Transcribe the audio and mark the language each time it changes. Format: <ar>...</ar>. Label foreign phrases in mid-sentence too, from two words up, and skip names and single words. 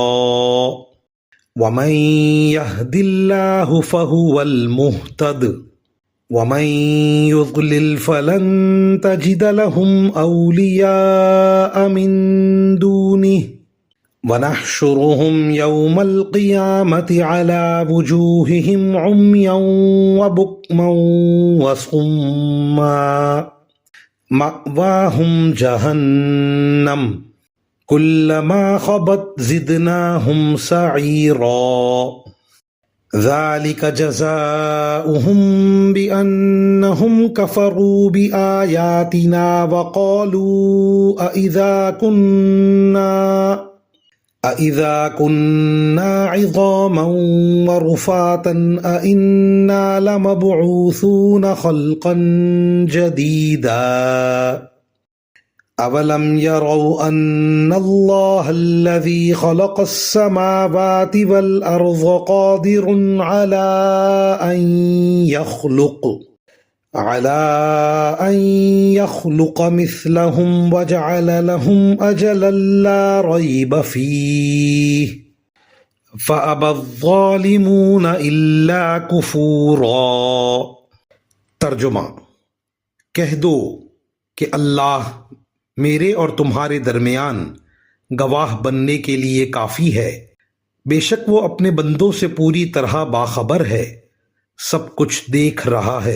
<ar>ومن يهد الله فهو المهتد ومن يضلل فلن تجد لهم أولياء من دونه ونحشرهم يوم القيامة على وجوههم عميا وبكما وصما مأواهم جهنم كلما خبت زدناهم سعيرا. ذلك جزاؤهم بأنهم كفروا بآياتنا وقالوا أإذا كنا عظاما ورفاتا أإنا لمبعوثون خلقا جديدا. أولم يروا أن الله الذي خلق السماوات والأرض قادر على أن يخلق مثلهم وجعل لهم أجلا لا ريب فيه فأبى الظالمون إلا كفورا.</ar> <hi>तर्जुमा। कह दो कि अल्लाह मेरे और तुम्हारे दरमियान गवाह बनने के लिए काफ़ी है। बेशक वो अपने बंदों से पूरी तरह बाखबर है, सब कुछ देख रहा है।</hi>